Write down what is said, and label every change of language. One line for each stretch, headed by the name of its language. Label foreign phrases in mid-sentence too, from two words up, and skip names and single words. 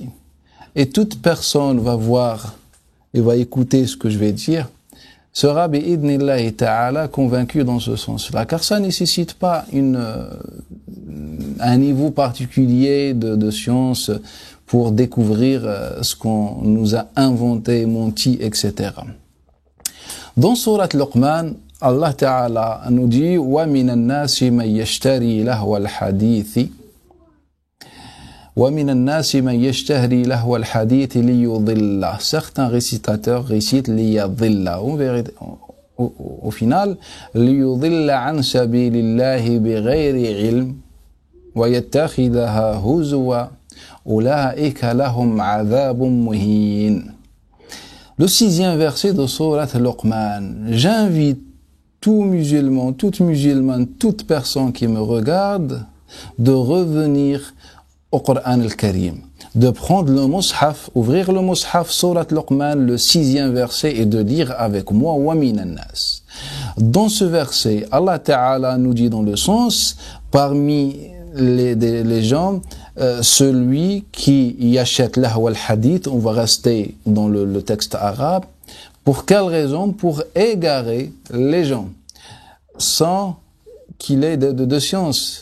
French: Et toute personne va voir et va écouter ce que je vais dire, sera
Arabic: بإذن الله تعالى
French: convaincu dans ce sens-là, car ça nécessite pas un niveau particulier de science pour découvrir ce qu'on nous a inventé, menti, etc. Dans Surat Luqman, Allah Ta'ala nous dit
Arabic: ومن الناس من يشتري لهو الحديث وَمِنَ النَّاسِ مَنْ يَشْتَهْرِي لَهْوَ الْحَدِيثِ لِيُضِلَّ.
French: Certains récitateurs récitent لِيَضِلَّ. Au final,
Arabic: لِيُضِلَّ عَنْ سَبِيلِ اللَّهِ بِغَيْرِ عِلْمٍ وَيَتَّخِذَهَا هُزُوًا أُولَئِكَ لَهُمْ عَذَابٌ مُهِينٌ.
French: Le 6e verset de Surat Luqman. J'invite tout musulman, toute musulmane, toute personne qui me regarde de revenir au Coran al-Karim, de prendre le mushaf, ouvrir le mushaf, Surat Luqman, le 6e verset, et de lire avec moi
Arabic: ومن الناس.
French: Dans ce verset, Allah Ta'ala nous dit dans le sens, parmi les gens, celui qui y achète
Arabic: لهو الحديث,
French: on va rester dans le texte arabe, pour quelle raison? Pour égarer les gens, sans qu'il ait de science.